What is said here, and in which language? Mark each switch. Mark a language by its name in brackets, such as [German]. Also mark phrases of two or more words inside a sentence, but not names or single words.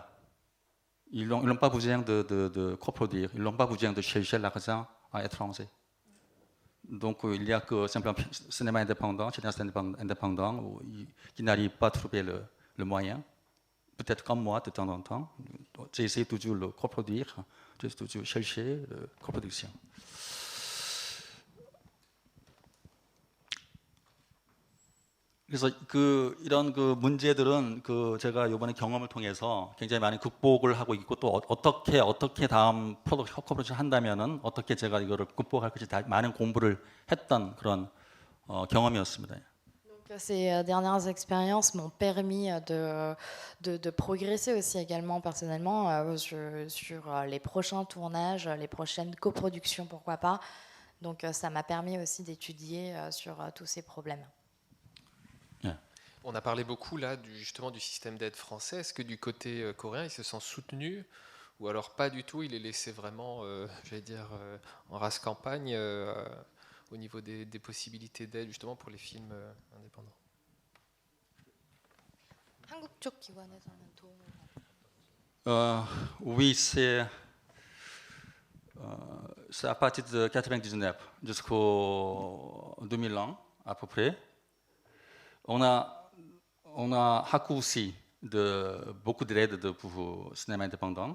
[French] Ils n'ont pas besoin de coproduire, ils n'ont pas besoin de chercher l'argent à l'étranger. Donc il n'y a que simplement cinéma indépendant, cinéaste indépendant qui n'arrive pas à trouver le moyen. Peut-être comme moi de temps en temps, j'essaie toujours de le coproduire, j'essaie toujours de chercher la coproduction. [Korean] 그래서 이런 문제들은 제가 이번에 경험을 통해서 굉장히 많이 극복을 하고 있고 또 어떻게 다음 프로덕션 한다면은 어떻게 제가 이거를 극복할 것이 많은 공부를 했던 그런 경험이었습니다. [French] Ces dernières expériences m'ont permis de progresser aussi également personnellement sur les prochains tournages, les prochaines coproductions, pourquoi pas. Donc ça m'a permis aussi d'étudier sur tous ces problèmes. On a parlé beaucoup là justement du système d'aide français. Est-ce que du côté coréen, il se sent soutenu ou alors pas du tout? Il est laissé vraiment, j'allais dire, en race campagne au niveau des possibilités d'aide justement pour les films indépendants. [Korean] 한국 쪽 기관에서는 도움을 [French] Oui, c'est à partir de 99 jusqu'au 2001 à peu près. On a Haku aussi beaucoup d'aides pour le cinéma indépendant.